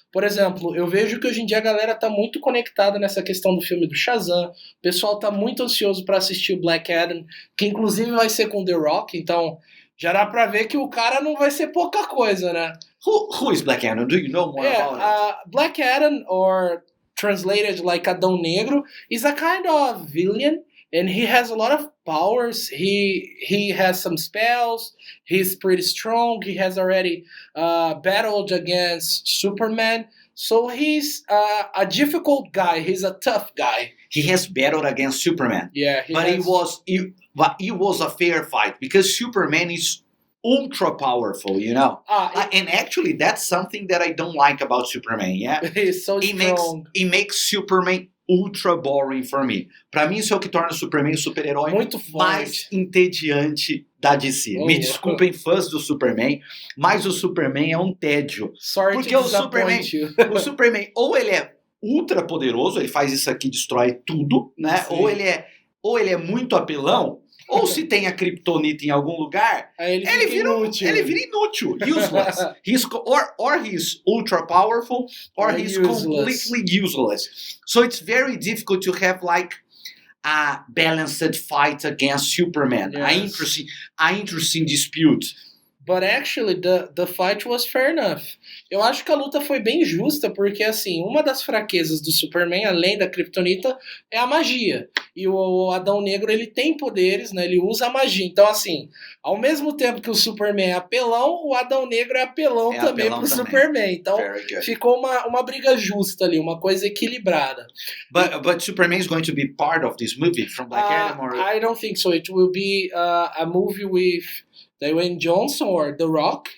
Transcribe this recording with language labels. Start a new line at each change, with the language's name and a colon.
Portuguese: Por exemplo, eu vejo que hoje em dia a galera tá muito conectada nessa questão do filme do Shazam. O pessoal tá muito ansioso para assistir o Black Adam, que inclusive vai ser com The Rock, então já dá pra ver que o cara não vai ser pouca coisa, né?
English: Who is Black Adam? Do you know more about it? Black Adam, or translated like Adão Negro, is a kind of villain, and he has a lot of powers. He has some spells. He's pretty strong. He has already battled against Superman. So he's a difficult guy. He's a tough guy. He has battled against Superman. Yeah, it was a fair fight because Superman is ultra powerful, you know. And actually, that's something that I don't like about Superman. Yeah, he's so strong. It makes Superman ultra boring for me.
Portuguese: Pra mim, isso é o que torna o Superman o super-herói mais entediante da DC. Me desculpem, fãs do Superman, mas o Superman é um tédio.
English: Sorry
Portuguese: porque
English: to disappoint you.
Portuguese: O Superman, ou ele é ultra poderoso, ele faz isso aqui, destrói tudo, né? Ou ele é muito apelão, ou se tem a Kryptonita em algum lugar, ele vira inútil, useless.
English: He's ultra powerful, or he's completely useless. So it's very difficult to have like a balanced fight against Superman, yes. a interesting dispute. But actually, the fight was fair enough.
Portuguese: Eu acho que a luta foi bem justa, porque assim, uma das fraquezas do Superman, além da Kryptonita, é a magia. E o Adão Negro, ele tem poderes, né? Ele usa a magia. Então, assim, ao mesmo tempo que o Superman é apelão, o Adão Negro é apelão também pro Superman. Então, ficou uma briga justa ali, uma coisa equilibrada.
English: But Superman is going to be part of this movie from Black Adam? Or... I don't think so. It will be a movie with Dwayne Johnson or The Rock.